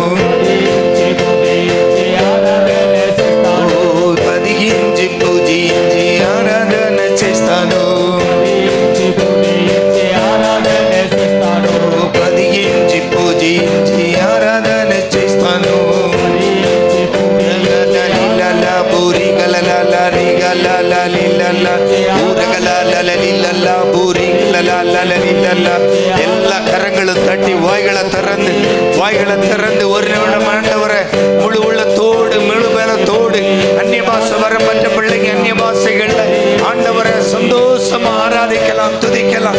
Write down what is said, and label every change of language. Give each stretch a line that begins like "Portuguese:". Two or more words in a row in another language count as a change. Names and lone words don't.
Telugu: ఓ పదిగించి పూజించి ఆరాధన చేస్తాను. ఓ పదిగించి పూజించి ఆరాధన చేస్తాను. లలలా బూరి గలలా రిగలలా లిలలా ಊರಗಲಲಲಲಿಲಲ್ಲ ಬೂರಿ ಲಲಲಲಲಿಲಲ್ಲ.
Tamil: எல்லா கரங்களும் தட்டி வாய்களை திறந்து ஒரு நிமிடம் ஆண்டவரே முழு உள்ளத்தோடு முழு பலத்தோடு அந்நிய பாஷை வரப்பட்ட பிள்ளைங்க அந்நிய பாஷைகள்ல ஆண்டவரை சந்தோஷமா ஆராதிக்கலாம், துதிக்கலாம்.